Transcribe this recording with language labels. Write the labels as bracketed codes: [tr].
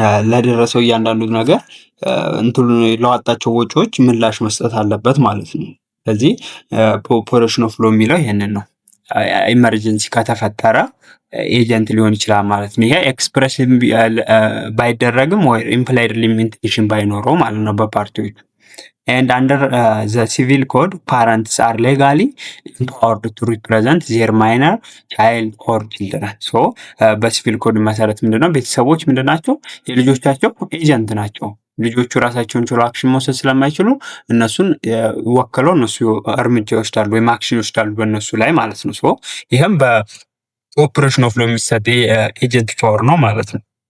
[am] ለደረሰው እያንዳንዱ ነገር እንትሉ ለዋጣቸው ወጪዎች ምላሽ መስጠት አለበት ማለት ነው። ስለዚህ ኦፕሬሽን ኦፍ ሎ የሚለው ይሄንን ነው። ኢመርጀንሲ ከተፈጠረ ኤጀንት ሊሆን ይችላል ማለት ነው። ይሄ ኤክስፕሬስ ባይደረግም ወይ ኢምፕላይድ ሊሚቴሽን ባይኖረው ማለት ነው በፓርቲዎቹ። [en] and under the civil code parents are legally empowered to represent their minor child or children. [am] so በሲቪል ኮድ መሰረት ምንድነው ቤተሰቦች ምንድናቸው የልጆቻቸው ኤጀንት ናቸው። ልጆቹ ራሳቸውን ችሎ አክሽን መውሰድ ስለማይችሉ እነሱን ወክለው እነሱ እርምጃ ይወስዳሉ ወይም አክሽን ይወስዳሉ በእነሱ ላይ ማለት ነው። ሶ ይህም በኦፕሬሽን ኦፍ ሎ የሚሰጥ ኤጀንት ፓወር ነው ማለት ነው።